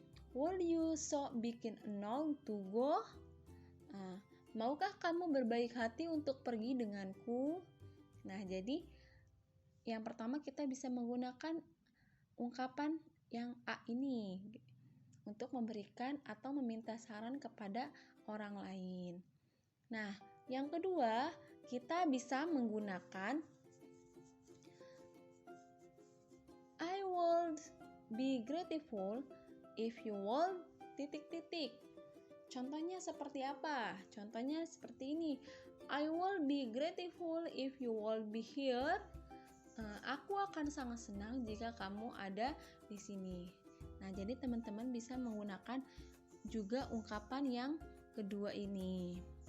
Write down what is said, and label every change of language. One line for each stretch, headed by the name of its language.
English: Would you so be keen enough to go?
Indonesian: Maukah kamu berbaik hati untuk pergi denganku? Nah, jadi yang pertama kita bisa menggunakan ungkapan yang A ini untuk memberikan atau meminta saran kepada orang lain. Nah, yang kedua kita bisa menggunakan
English: I would be grateful if you would ...
Indonesian: Contohnya seperti apa? Contohnya seperti ini.
English: I will be grateful if you will be here.
Indonesian: Aku akan sangat senang jika kamu ada di sini. Nah, jadi teman-teman bisa menggunakan juga ungkapan yang kedua ini.